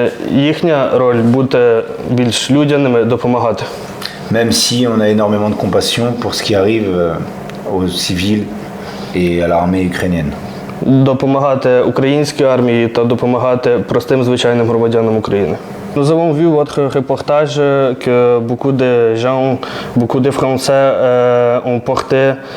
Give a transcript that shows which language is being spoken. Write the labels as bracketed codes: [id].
[uk] Їхня роль – бути більш людяними, допомагати. [fr] Même si on a énormément de compassion pour ce qui arrive aux civils et à l'armée ukrainienne. [uk] Допомагати українській армії та допомагати простим звичайним громадянам України. [fr] Nous avons vu votre reportage que beaucoup de gens, beaucoup de Français ont porté.